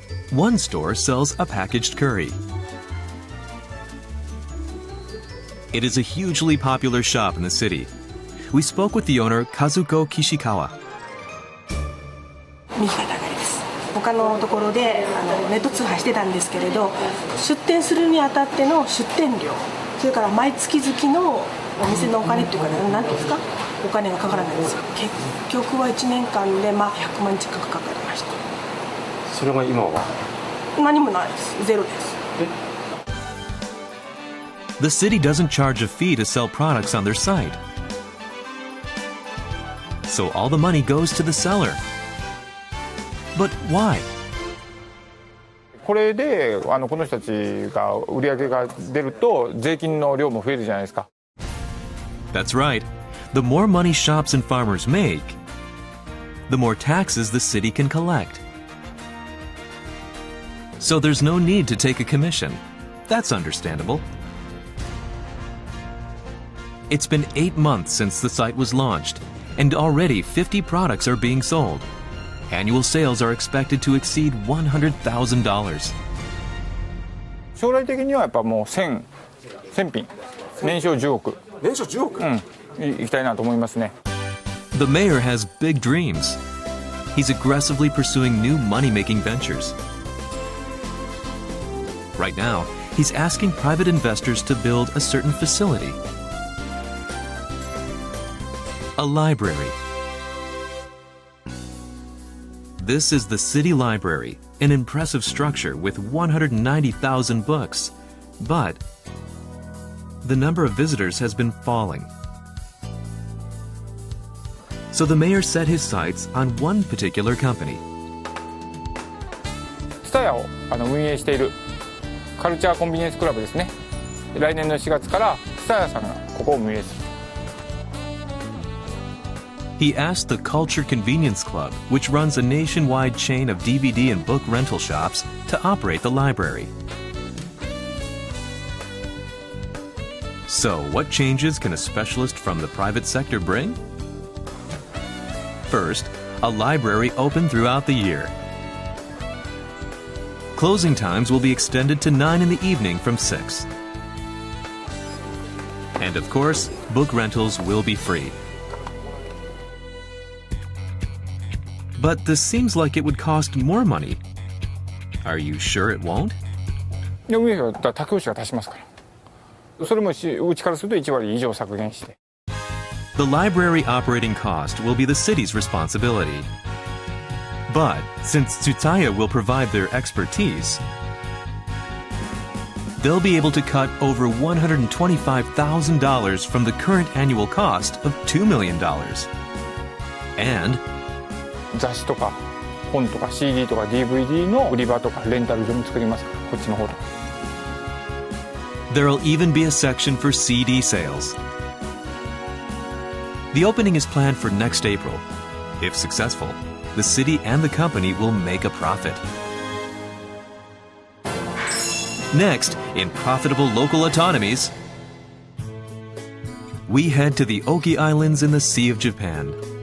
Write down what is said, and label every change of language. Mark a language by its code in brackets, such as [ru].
[en] One store sells a packaged curry. It is a hugely popular shop in the city. We spoke with the owner, Kazuko Kishikawa. [ja] 右肩上がりです。他のところでネット通販してたんですけれど、出店するにあたっての出店料、それから毎月々のお店のお金っていうか何ていうんですか、お金がかからないんですよ。結局は1年間で100万近くかかりました。それが今は？何もないです。ゼロです。 [en] The city doesn't charge a fee to sell products on their site. So all the money goes to the seller. But why? [ja] これでこの人たちが売り上げが出ると税金の量も増えるじゃないですか。 [en] That's right. The more money shops and farmers make, the more taxes the city can collect. So there's no need to take a commission. That's understandable. It's been 8 months since the site was launched, and already 50 products are being sold. Annual sales are expected to exceed $100,000. [ja] 将来的にはやっぱもう1000品、年商10億。年商10億？いきたいなと思いますね。 [en] The mayor has big dreams. He's aggressively pursuing new money-making ventures. Right now, he's asking private investors to build a certain facility. A library. This is the city library, an impressive structure with 190,000 books. But the number of visitors has been falling. So the mayor set his sights on one particular company. [ja] TSUTAYA を運営しているカルチャーコンビニエンスクラブですね。来年の4月から TSUTAYA さんがここを運営する。 [en] He asked the Culture Convenience Club, which runs a nationwide chain of DVD and book rental shops, to operate the library. So, what changes can a specialist from the private sector bring? First, a library open throughout the year. Closing times will be extended to 9 in the evening from 6. And of course, book rentals will be free. But this seems like it would cost more money. Are you sure it won't? [ja] いや、運営費は他教師が足しますから。それもうちからすると1割以上削減して。 [en] The library operating cost will be the city's responsibility. But since Tsutaya will provide their expertise, they'll be able to cut over $125,000 from the current annual cost of $2 million. And [ja] 雑誌とか本とか CD とか DVD の売り場とかレンタル所も作りますから、こっちの方で。 [en] There'll even be a section for CD sales. The opening is planned for next April. If successful, the city and the company will make a profit. Next, in profitable local autonomies, we head to the Oki Islands in the Sea of Japan.